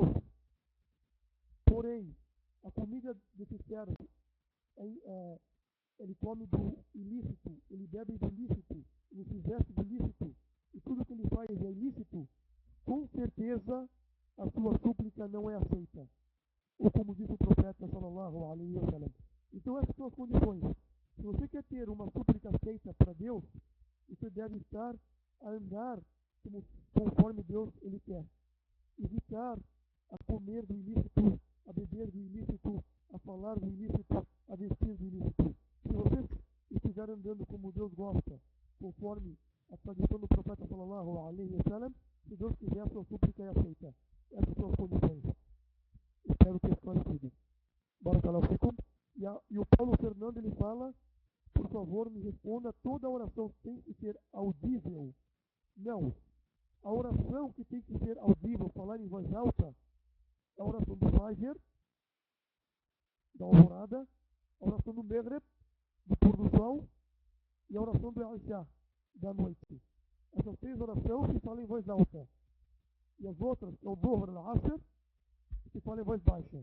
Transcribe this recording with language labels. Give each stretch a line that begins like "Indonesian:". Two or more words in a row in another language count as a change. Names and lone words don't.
Portuguese: Porém, a comida desse servo, ele come do ilícito, ele bebe do ilícito, ele se veste do ilícito, e tudo que ele faz é ilícito, com certeza a sua súplica não é aceita. Ou como disse o profeta
Arabic: صلى الله عليه وسلم.
Portuguese: Então essas são as condições. Se você quer ter uma súplica aceita para Deus, você deve estar a andar conforme Deus ele quer. Evitar a comer do ilícito, a beber do ilícito, a falar do ilícito, a vestir do ilícito. Se você estiver andando como Deus gosta, conforme a tradição do profeta
Arabic: صلى الله عليه وسلم,
Portuguese: se Deus quiser, a sua súplica é aceita. Essas são as condições. Espero ter esclarecido.
Arabic: بارك الله فيكم.
Portuguese: E o Paulo Fernando ele fala: por favor, me responda, toda oração tem que ser audível? Não. A oração que tem que ser audível, falar em voz alta, é a oração do Fajr, da alvorada, a oração do Maghrib, do pôr do sol, e a oração do Isha, da noite. Essas três orações se falam em voz alta. E as outras, é o Dhuhr, al-Asr, que fala em voz baixa.